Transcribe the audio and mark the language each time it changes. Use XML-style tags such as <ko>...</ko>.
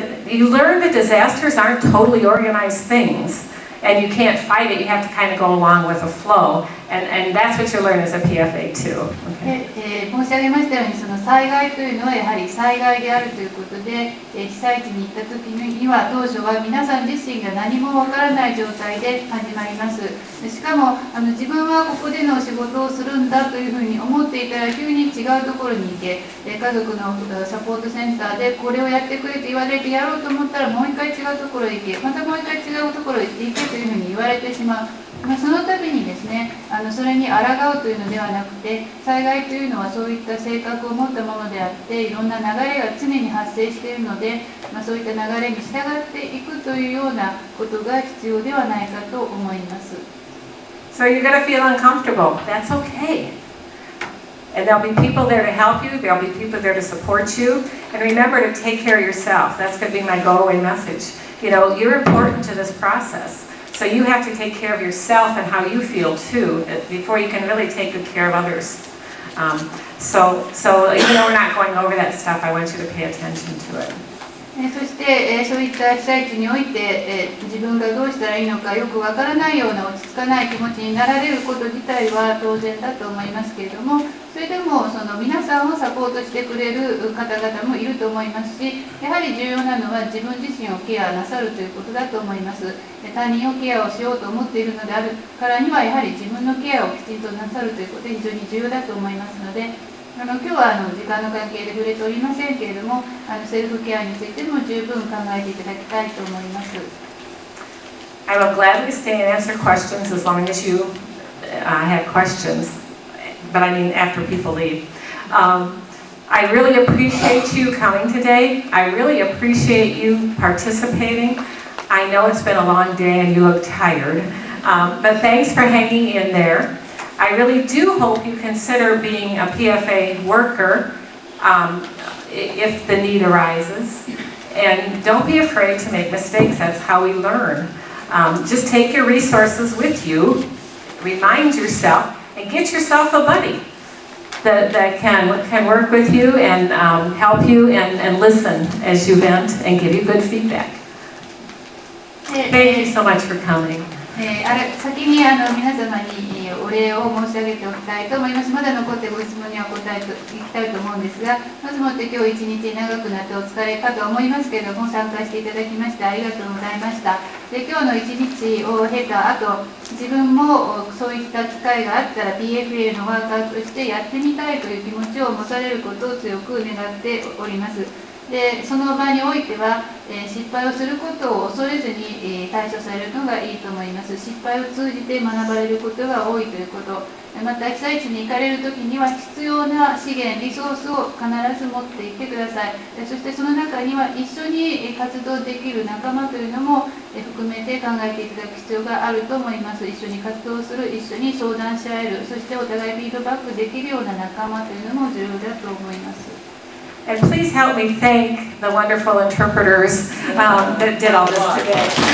<en>You learn that disasters aren't totally organized things. And you can't fight it, you have to kind of go along with the flow. And that's what you learn as a PFA too. Okay.</en> <ja>申し上げましたように、その災害というのはやはり災害であるということで、被災地に行った時には当初は皆さん自身が何もわからない状態で始まります。しかも自分はここでの仕事をするんだというふうに思っていたら急に違うところに行け、家族のサポートセンターでこれをやってくれと言われてやろうと思ったらもう一回違うところへ行け、またもう一回違うところへ行けというふうに言われてしまう。その度にですね、それに抗うというのではなくて、災害というのはそういった性格を持ったものであって、いろんな流れが常に発生しているので、そういった流れに従っていくというようなことが必要ではないかと思います。</ja> <en>So you're going to feel uncomfortable. That's okay. And there'll be people there to help you. There'll be people there to support you. And remember to take care of yourself. That's going to be my go-away message. You're important to this process. So you have to take care of yourself and how you feel too, before you can really take good care of others. So even though we're not going over that stuff, I want you to pay attention to it.</en> <ja>そして、そういった被災地において、自分がどうしたらいいのかよくわからないような落ち着かない気持ちになられること自体は当然だと思いますけれども、それでも皆さんをサポートしてくれる方々もいると思いますし、やはり重要なのは自分自身をケアなさるということだと思います。他人をケアをしようと思っているのであるからには、やはり自分のケアをきちんとなさるということで非常に重要だと思いますので、今日は時間の関係で触れておりませんけれども、セルフケアについても十分考えていただきたいと思います。</ja> <en>I will gladly stay and answer questions as long as you have questions, but I mean after people leave. I really appreciate you coming today. I really appreciate you participating. I know it's been a long day and you look tired, but thanks for hanging in there. I really do hope you consider being a PFA worker if the need arises. And don't be afraid to make mistakes. That's how we learn. Just take your resources with you, remind yourself, and get yourself a buddy that can work with you and help you and listen as you vent and give you good feedback. Thank you so much for coming.</en> <ja>先に皆様にお礼を申し上げておきたいと思います。まだ残ってご質問には答えていきたいと思うんですが、まずもって今日一日長くなってお疲れかと思いますけれども、参加していただきましてありがとうございました。で、今日の一日を経た後、自分もそういった機会があったら PFA のワーカーとしてやってみたいという気持ちを持たれることを強く願っております。で、その場においては、失敗をすることを恐れずに、対処されるのがいいと思います。失敗を通じて学ばれることが多いということ、また被災地に行かれるときには必要な資源、リソースを必ず持っていってください。そしてその中には一緒に活動できる仲間というのも含めて考えていただく必要があると思います。一緒に活動する、一緒に相談し合える、そしてお互いフィードバックできるような仲間というのも重要だと思います。</ja> <en>And please help me thank the wonderful interpreters that did all this today.</en>